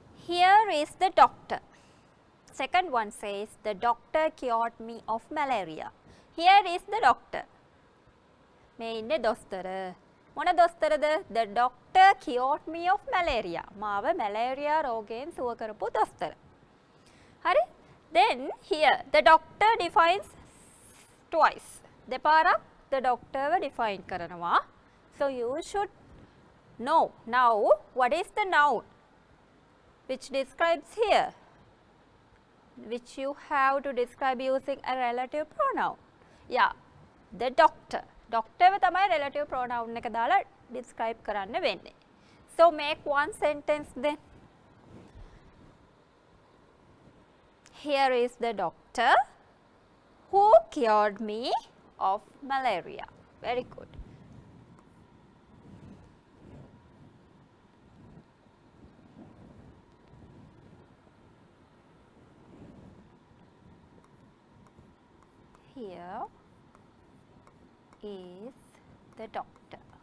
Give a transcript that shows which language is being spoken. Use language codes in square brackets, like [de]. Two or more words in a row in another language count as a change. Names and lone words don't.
[en] Here is the doctor. Second one says, the doctor cured me of malaria. Here is the doctor. [si] මේ ඉන්නේ දොස්තර. මොන දොස්තරද? [en] The doctor cured me of malaria. [si] මාව malaria රෝගයෙන් සුව කරපු දොස්තර. හරි? [en] Then here the doctor defines twice. [si] දෙපාරක් [en] the doctor [si] ව define කරනවා. [en] So you should know now what is the noun which describes here, which you have to describe using a relative pronoun. Yeah, the doctor. Doctor [si] ව තමයි [en] relative pronoun [si] එක දාලා [en] describe [si] කරන්න වෙන්නේ. [en] So make one sentence then. Here is the doctor who cured me of malaria. Very good. Here is the doctor.